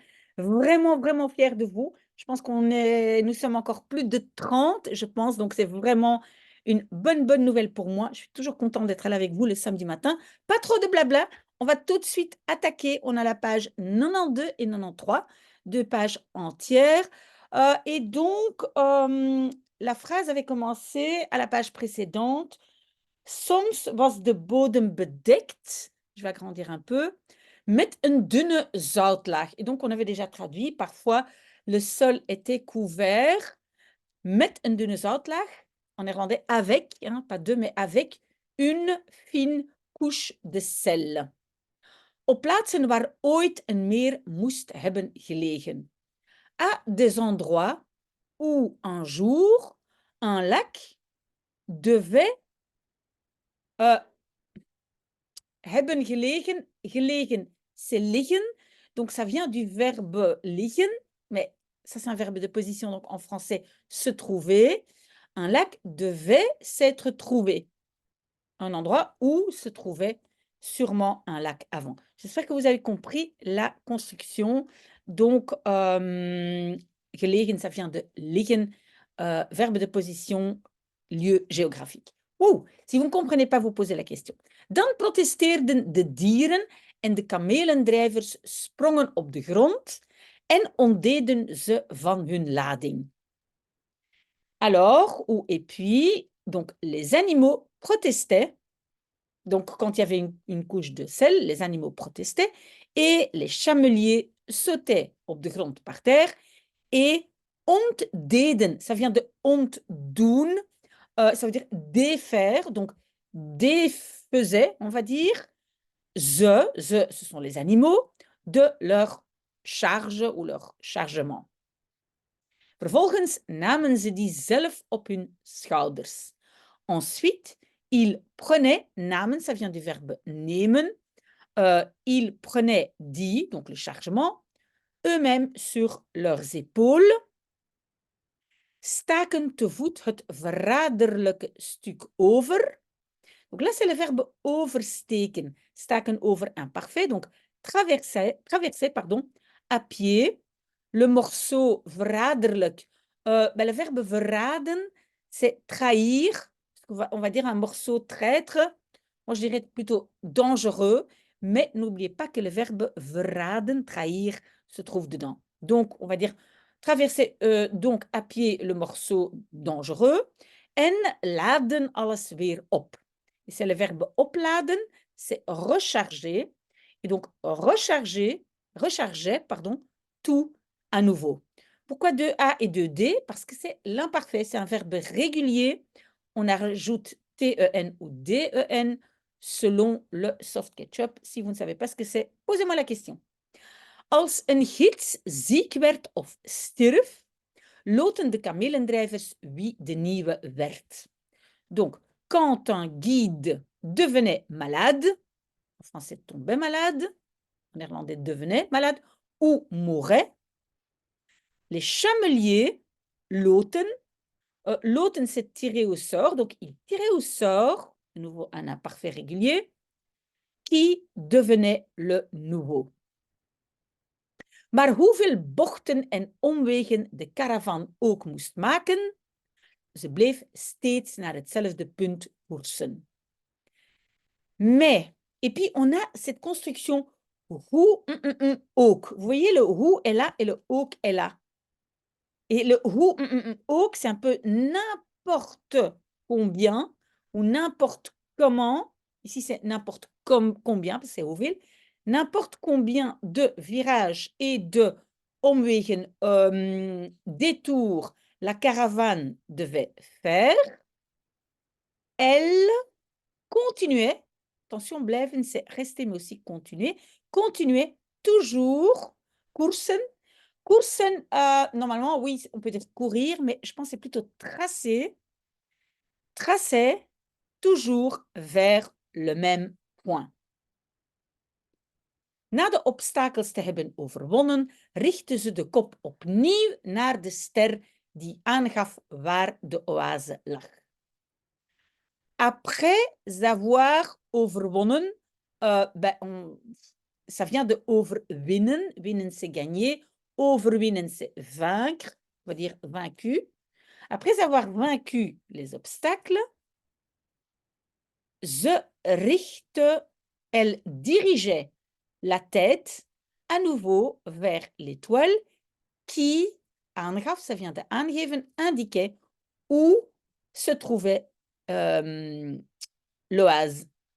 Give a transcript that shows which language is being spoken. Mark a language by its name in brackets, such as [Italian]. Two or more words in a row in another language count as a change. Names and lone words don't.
[French] Vraiment, vraiment fiers de vous. Je pense nous sommes encore plus de 30, je pense, donc c'est vraiment une bonne nouvelle pour moi. Je suis toujours contente d'être là avec vous le samedi matin. Pas trop de blabla, on va tout de suite attaquer. On a la page 92 et 93, deux pages entières. Et donc, la phrase avait commencé à la page précédente. [Dutch] Soms was de bodem bedekt, [French] je vais agrandir un peu, [Dutch] met een dunne zoutlaag. [French] Et donc, on avait déjà traduit, parfois, le sol était couvert, [Dutch] met een dunne zoutlaag, [French] en néerlandais avec, hein, pas de, mais avec, une fine couche de sel. [Dutch] Op plaatsen waar ooit een meer moest hebben gelegen. [French] À des endroits où un jour, un lac devait [Dutch] hebben gelegen. [French] Gelegen, c'est liggen. Donc, ça vient du verbe liggen, mais ça, c'est un verbe de position. Donc, en français, se trouver. Un lac devait s'être trouvé. Un endroit où se trouvait sûrement un lac avant. J'espère que vous avez compris la construction. Donc, gelegen, ça vient de liggen, verbe de position, lieu géographique. Wow. Si vous ne comprenez pas, vous posez la question. [Dutch] Dan protesteerden de dieren en de kamelendrijvers sprongen op de grond en ontdeden ze van hun lading. [French] Alors, ou et puis, donc les animaux protestaient. Donc, quand il y avait une couche de sel, les animaux protestaient et les chameliers sautaient [Dutch] op de grond [French] par terre et ontdeden. Ça vient de ontdoen, ça veut dire défaire, donc défaisaient, on va dire, ce sont les animaux, de leur charge ou leur chargement. [Dutch] Vervolgens namen ze die zelf op hun schouders. [French] Ensuite, ils prenaient, namen, ça vient du verbe nemen, ils prenaient die, donc le chargement, eux-mêmes sur leurs épaules, [Dutch] staken te voet het verraderlijke stuk over. [French] Donc là, c'est le verbe oversteken, [Dutch] staken over [French] imparfait, donc traverser pardon, à pied, le morceau verraderlijk. Le verbe verraden, c'est trahir, on va dire un morceau traître. Moi, je dirais plutôt dangereux, mais n'oubliez pas que le verbe verraden, trahir, se trouve dedans. Donc, on va dire traverser donc à pied le morceau dangereux [Dutch] en laden alles weer op. [French] Et c'est le verbe opladen, c'est recharger. Et donc, recharger, pardon, tout à nouveau. Pourquoi 2A et 2D? Parce que c'est l'imparfait, c'est un verbe régulier. On ajoute T-E-N ou D-E-N selon le [English] soft ketchup. [French] Si vous ne savez pas ce que c'est, posez-moi la question. [Dutch] Als een gids ziek werd of stierf, loten de kamelendrijvers wie de nieuwe werd. [French] Donc, quand un guide devenait malade, en français tombait malade, en néerlandais devenait malade, ou mourait, les chameliers, loten, loten c'est tirer au sort, donc ils tiraient au sort, de nouveau un imparfait régulier, qui devenait le nouveau. [Dutch] Maar hoeveel bochten en omwegen de caravan ook moest maken, ze bleef steeds naar hetzelfde punt koersen. [French] Mais, et puis on a cette construction [Dutch] hoe, ook. [French] Vous voyez, le hoe est là et le ook est là. Et le [Dutch] hoe, ook, [French] c'est un peu n'importe combien ou n'importe comment. Ici, c'est n'importe combien, parce que c'est hoeveel. N'importe combien de virages et de omwegen, détours la caravane devait faire. Elle continuait, attention, blijven, c'est rester, mais aussi continuer. Continuer toujours, koersen. Koersen, normalement, oui, on peut dire courir, mais je pense que c'est plutôt tracer. Tracer toujours vers le même point. [Dutch] Na de obstakels te hebben overwonnen, richtten ze de kop opnieuw naar de ster die aangaf waar de oase lag. [French] après avoir overwonnen, ça vient de overwinnen. Winnen, c'est gagner. Overwinnen, c'est vaincre, on va dire vaincu. Après avoir vaincu les obstacles, [Dutch] ze richte, [French] elle dirigeait la tête à nouveau vers l'étoile qui aangaf, ça vient de aangeven, indiquait où se trouvait l'oasis.